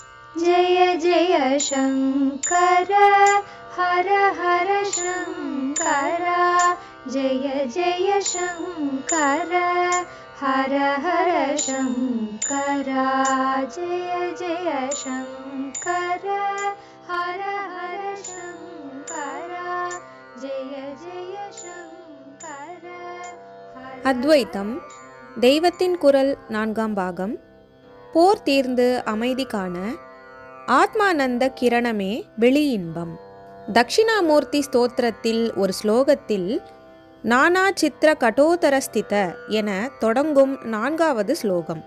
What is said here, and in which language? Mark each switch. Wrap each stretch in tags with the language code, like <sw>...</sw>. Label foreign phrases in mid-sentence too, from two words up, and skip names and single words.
<sa>जय जय शङ्कर हर हर शङ्कर जय जय शङ्कर हर हर शङ्कर जय जय शङ्कर हर हर शङ्कर जय जय शङ्कर.</sa> <ta>அத்வைத்தம் தெய்வத்தின் குரல் 4ஆம் பாகம். போர் தீர்ந்து அமைதி காண ஆத்மானந்த கிரணமே வெளி இன்பம். தட்சிணாமூர்த்தி ஸ்தோத்திரத்தில் ஒரு ஸ்லோகத்தில்</ta> <sa>नाना चित्र घटोदरस्थित</sa> <ta>என தொடங்கும் 4வது ஸ்லோகம்.</ta>